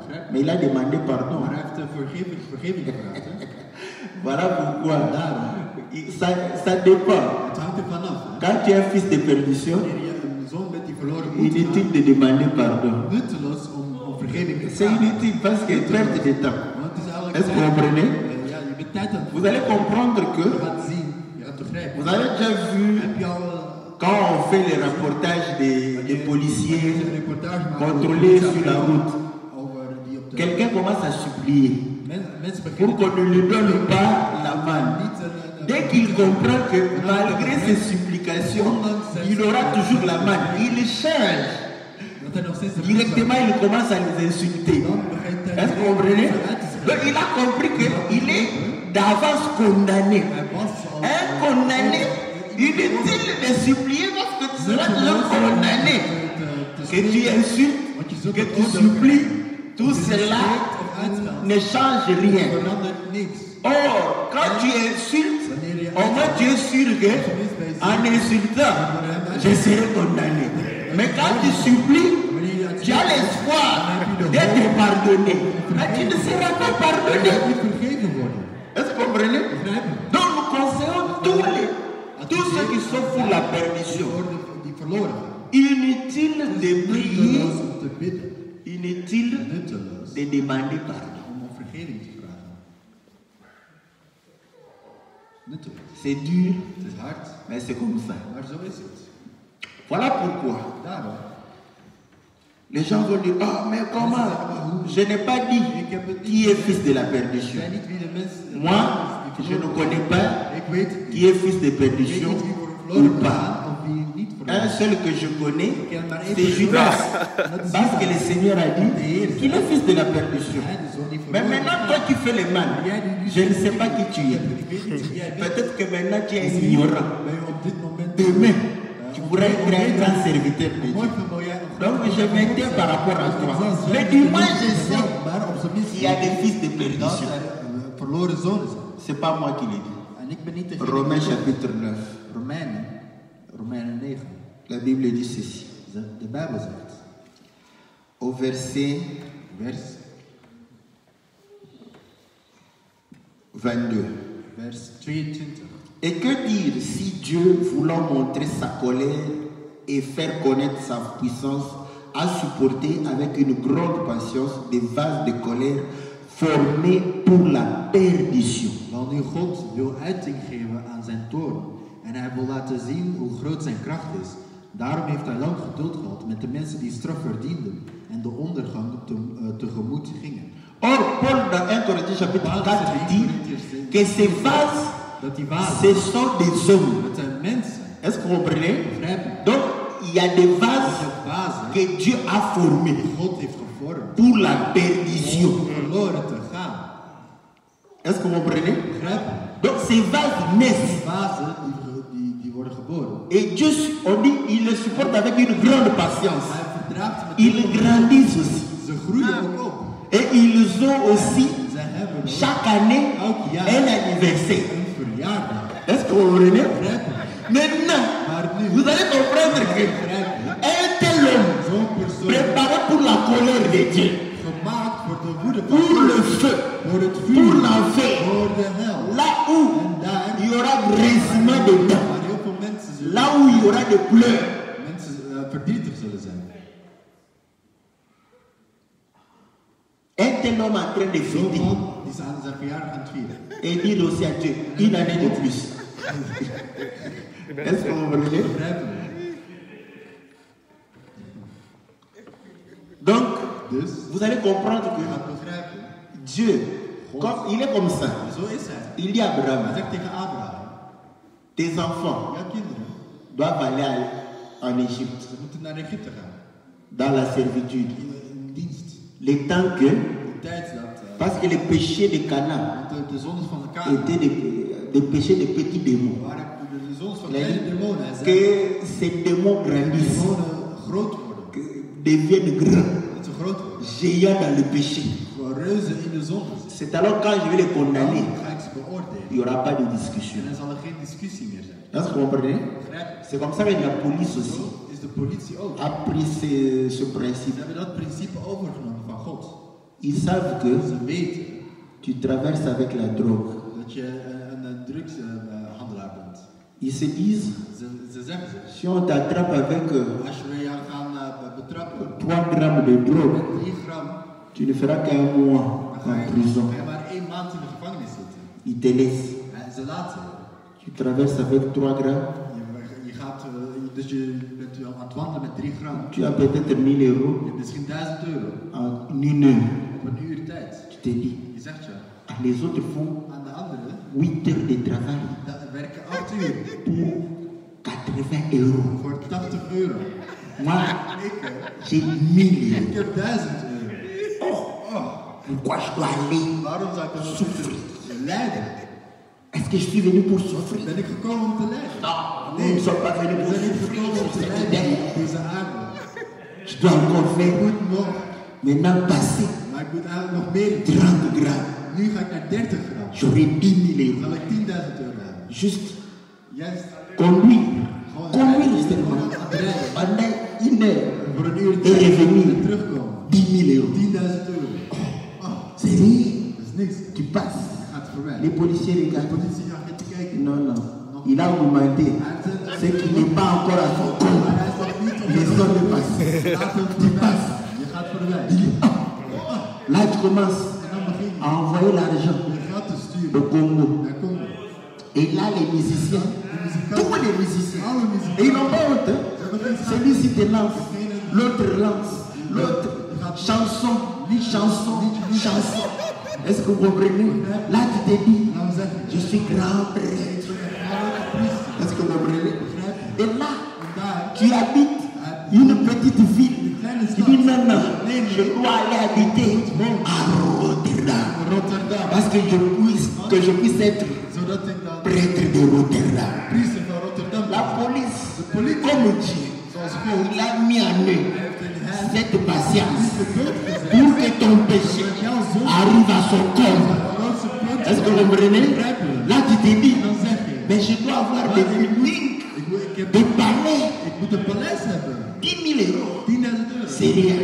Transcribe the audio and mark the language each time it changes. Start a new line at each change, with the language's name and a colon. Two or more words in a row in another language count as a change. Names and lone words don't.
French: Mais il a demandé pardon. Voilà pourquoi ça dépend. Quand tu es un fils de perdition, inutile de demander pardon. C'est inutile parce que perte de temps. Est-ce que vous comprenez?
Dutch: Ja, je bent tijd aan het
French: Vous allez comprendre
Dutch: Je
French: que
Dutch: gaat zien, je gaat begrijpen.
French: vous avez déjà vu
Dutch: Heb je al
French: quand on fait les reportages des policiers
Dutch: een reportage maken
French: contrôlés sur la route,
Dutch: over die op de
French: quelqu'un commence à supplier
Dutch: mensen
French: pour
Dutch: beginnen
French: qu'on ne lui donne pas la main.
Dutch: niet
French: Dès qu'il comprend que malgré ses supplications, il aura toujours la main, il change.
Dutch: dat hij nog steeds de
French: Directement, il commence à les insulter.
Dutch: dan begint hij
French: Est-ce que vous comprenez? Donc, il a compris qu'il est d'avance condamné.
Dutch: hij was al
French: Un condamné, inutile de supplier parce que tu seras toujours condamné. Que tu insultes, que tu supplies, tout cela ne change rien.
Dutch: verandert niks.
French: Or, quand tu insultes, au moins tu es sûr que en insultant, je serai condamné. Mais quand tu supplies, tu as l'espoir d'être pardonné. Mais tu ne seras pas pardonné.
Dutch: Niet vergeven worden.
French: Est-ce que vous comprenez? Donc nous conseillons tous ceux qui sont pour la perdition.
Dutch: Die verloren gaan.
French: Inutile de prier,
Dutch: Nutteloos om te bidden.
French: inutile
Dutch: Nutteloos
French: de demander pardon.
Dutch: om vergeving te vragen. Nutteloos.
French: C'est dur,
Dutch: Het is hard,
French: mais c'est comme ça.
Dutch: maar zo is het.
French: Voilà pourquoi
Dutch: Daarom.
French: les gens vont dire, ah mais comment? Je n'ai pas dit qui est fils de la
Dutch: Ik
French: perdition.
Dutch: zei niet wie de mens
French: Moi, je ne connais pas
Dutch: Ik weet
French: qui est fils de perdition
Dutch: niet wie voor
French: ou
Dutch: verloren
French: pas.
Dutch: gaan of wie niet
French: Un
Dutch: verloren
French: seul que je connais,
Dutch: Ik ken maar één
French: c'est
Dutch: persoon. Judas. Dat is
French: Parce que le
Dutch: Judas.
French: Seigneur a dit qu'il est fils de la perdition.
Dutch: Hij de zoon die
French: Mais
Dutch: verloren
French: maintenant,
Dutch: gaat.
French: toi qui fais le mal, je ne sais pas qui tu es.
Dutch: Ik weet niet wie jij bent.
French: Peut-être que maintenant tu es ignorant.
Dutch: Ben je op dit moment
French: Demain, tu pourrais être un grand serviteur de Dieu.
Dutch: morgen wil jij een
French: Donc je m'étais par rapport à toi. Mais du moins, je sais
Dutch: maar op zijn minst
French: qu'il y a des fils de
Dutch: dat
French: perdition.
Dutch: er verloren zonen zijn.
French: C'est pas moi qui l'ai dit.
Dutch: En ik ben niet degene
French: Romains
Dutch: die-
French: chapitre 9.
Dutch: Romeinen 9.
French: La Bible dit ceci.
Dutch: De Bijbel zegt,
French: Au verset
Dutch: vers 22. 22.
French: Et que dire si Dieu, voulant montrer sa colère et faire connaître sa puissance, a supporté avec une grande patience des vases de colère formés pour la perdition.
Dutch: Wel nu God wil uiting geven aan zijn toorn en hij wil laten zien hoe groot zijn kracht is. Daarom heeft hij lang geduld gehad met de mensen die straf verdienden en de ondergang tegemoet gingen.
French: Or, Paul dans 1 Corinthiens chapitre 4 dit que ces vases,
Dutch: Dat die
French: ce
Dutch: vazen,
French: sont des hommes.
Dutch: dat zijn mensen.
French: Est-ce que vous comprenez?
Dutch: Begrijpen?
French: Donc, il y a des
Dutch: Dat
French: vases
Dutch: zijn vazen
French: que Dieu a formés
Dutch: die God heeft gevormd
French: pour la perdition.
Dutch: om verloren te gaan.
French: Est-ce que vous comprenez?
Dutch: Begrijpen?
French: Donc, ces vases naissent.
Dutch: Die vazen die worden geboren.
French: Et Dieu, on dit, il le supporte avec une grande patience.
Dutch: Hij verdraagt met
French: Ils grandissent aussi.
Dutch: Ze groeien ook op.
French: Et ils ont aussi,
Dutch: Ze hebben ook
French: chaque année, un anniversaire.
Dutch: een verjaardag.
French: Est-ce que vous comprenez?
Dutch: Begrijpen?
French: Maintenant,
Dutch: Maar nu,
French: vous allez comprendre que
Dutch: begrijpen,
French: un tel homme,
Dutch: zo'n persoon
French: préparé pour la colère de Dieu,
Dutch: gemaakt voor de woede van
French: pour le feu,
Dutch: voor het
French: pour
Dutch: vuur,
French: l'enfer,
Dutch: voor de hel.
French: là où
Dutch: En daar,
French: il y aura brisement de dents,
Dutch: waar heel veel mensen,
French: là où il y aura des pleurs,
Dutch: mensen verdrietig zullen zijn.
French: un tel homme en train de
Dutch: Zo'n
French: fêter
Dutch: man die is aan zijn verjaardag aan het vieren.
French: et dire aussi à Dieu, une année de plus. Est-ce que vous comprenez?
Dutch: Begrijpen we?
French: Donc,
Dutch: Dus,
French: vous allez comprendre
Dutch: je
French: que
Dutch: gaat begrijpen,
French: Dieu, comme, il est comme ça.
Dutch: zo is hij.
French: Il dit à
Dutch: Hij
French: Abraham,
Dutch: zegt tegen Abraham,
French: tes enfants
Dutch: jouw kinderen,
French: doivent aller en Égypte,
Dutch: ze moeten naar Egypte gaan.
French: dans la servitude.
Dutch: In dienst.
French: Le temps que,
Dutch: In tijd dat,
French: parce que les péchés de Canaan
Dutch: want de zones van de Kamer
French: étaient des péchés de petits démons.
Dutch: waren de zones van
French: Il a
Dutch: kleine
French: dit
Dutch: demonen. Hij zei,
French: que ces démons grandissent,
Dutch: demonen groot worden.
French: que deviennent grands,
Dutch: Dat ze groot worden.
French: géants dans le péché.
Dutch: Reuzen in de zon.
French: C'est alors quand je vais les condamner,
Dutch: Dan ga ik ze beoordelen.
French: il n'y aura pas de discussion.
Dutch: En dan zal er geen discussie meer zijn.
French: Est-ce que vous comprenez?
Dutch: Begrijp je?
French: C'est comme ça que la police aussi
Dutch: Zo is de politie ook.
French: a pris ce
Dutch: Ze
French: principe.
Dutch: hebben dat principe overgenomen van God.
French: Ils savent que
Dutch: Ze weten
French: tu traverses avec la drogue.
Dutch: dat je een drugshandelaar bent.
French: Ils se disent,
Dutch: Ze zeggen ze.
French: si on t'attrape avec
Dutch: Als we jou gaan betrappen
French: 3 grammes de drogue,
Dutch: met 3 gram,
French: tu ne feras qu'un mois
Dutch: dan
French: en prison.
Dutch: ga je maar 1 maand in de gevangenis zitten.
French: Ils te laissent.
Dutch: Ze laten je.
French: Tu traverses avec 3 grammes.
Dutch: Je gaat, dus je bent aan het wandelen met 3 gram.
French: Tu as peut-être 1000 euros
Dutch: Je hebt misschien 1000 euro.
French: en 1 heure.
Dutch: Op een uur tijd.
French: Tu te dis,
Dutch: Je zegt ja.
French: les autres font
Dutch: Aan de anderen
French: 8 heures de travail
Dutch: werken 8 uur.
French: pour 80 euros.
Dutch: Voor 80 euro.
French: Moi,
Dutch: Ik,
French: j'ai 1000
Dutch: ik
French: euros.
Dutch: heb 1000 euro.
French: Pourquoi je dois aller
Dutch: Waarom zou ik dan
French: souffrir?
Dutch: lijden?
French: Est-ce que je suis venu pour souffrir?
Dutch: Ben ik gekomen om te lijden?
French: Non, nous ne sommes pas venus
Dutch: We
French: pour
Dutch: zijn niet
French: souffrir
Dutch: gekomen om
French: sur
Dutch: te
French: cette
Dutch: lijden
French: terre.
Dutch: op deze aarde.
French: Je dois encore faire
Dutch: Goed nog,
French: maintenant passer
Dutch: maar ik moet eigenlijk nog meer.
French: 30 grammes.
Dutch: Nu ga ik naar 30 gram.
French: J'aurai 10 000 euros.
Dutch: Dan zal ik 10.000 euro hebben.
French: Juste
Dutch: Juist.
French: conduire.
Dutch: Gewoon
French: Conduire
Dutch: rijden.
French: seulement.
Dutch: Gewoon aan het rijden.
French: Pendant 1 heure.
Dutch: Voor een uur
French: Et
Dutch: tijd
French: revenir.
Dutch: en terugkomen.
French: 10 000 euros.
Dutch: 10.000 euro.
French: C'est rien.
Dutch: Dat is niks.
French: Tu passes.
Dutch: Gaat voorbij.
French: Les policiers
Dutch: De
French: regardent.
Dutch: politie gaat te kijken.
French: Non, non. Il a augmenté. Ce qui n'est pas encore à son
Dutch: Maar
French: compte.
Dutch: hij is nog niet op
French: Les
Dutch: de
French: hommes de passer.
Dutch: Laat hem voorbij. Je gaat voorbij.
French: Là, tu commences
Dutch: En dan begin je
French: à envoyer l'argent
Dutch: je geld te
French: au
Dutch: sturen Congo. naar Congo.
French: Et là, les musiciens, tous les musiciens,
Dutch: Alle
French: et
Dutch: muziek.
French: ils n'ont pas honte. Hein? Celui-ci te lance, l'autre lance, l'autre chanson, chanson, chanson. Est-ce que vous comprenez? Là, tu te dis,
Dutch: En dan zeg je.
French: je suis grand prêtre. Est-ce que vous comprenez? Et là,
Dutch: En daar.
French: tu habites une petite ville. Tu dis non, non, je dois aller habiter à Rotterdam. Rotterdam. Parce que je puisse être
Dutch: Zodat ik dan
French: prêtre de Rotterdam.
Dutch: priester van Rotterdam
French: La
Dutch: ben.
French: police,
Dutch: police.
French: comme Dieu,
Dutch: Zoals God.
French: il a mis en eux
Dutch: Hij heeft in hen
French: cette patience
Dutch: de dood gezet.
French: pour que ton péché
Dutch: Dat jouw zonde
French: arrive à son corps.
Dutch: het grootste punt
French: Est-ce que vous comprenez? Là, tu te dis,
Dutch: Dan zeg je.
French: mais je dois avoir des buildings,
Dutch: Ik heb
French: des palais,
Dutch: ik moet een paleis hebben.
French: 10 000 euros.
Dutch: 10.000 euro.
French: C'est rien.